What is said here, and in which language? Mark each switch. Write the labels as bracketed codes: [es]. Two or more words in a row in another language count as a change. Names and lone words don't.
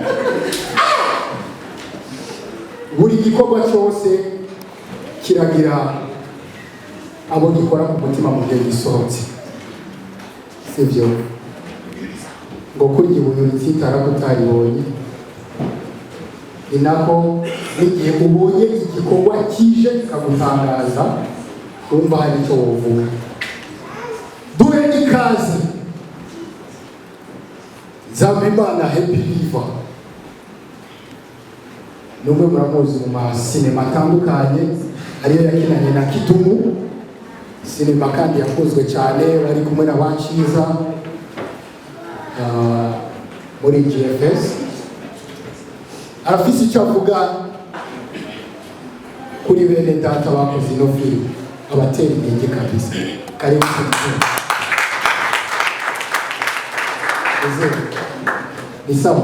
[rn] buri gikorwa cyose kiragira abo gikora ku mutima mu gihe gisohotse sibyo ngo kurya ibuye rititara kutaribonye ni nako n'igihe ubonye igikorwa kije kikagutangaza wumva hari icyo wovuga duhe ikaze Nzabimana Happy Liver n'umwe muramuzi mu masinema atandukanye ariyo yakinanye na Kidumu sinema kandi yakozwe cyane bari kumwe na Baciza muri GFS arafise icyo avuga kuri bene data bakoze ino film abatera intege [sw] kabisa karibu [rn] cyane [sw] ni sawa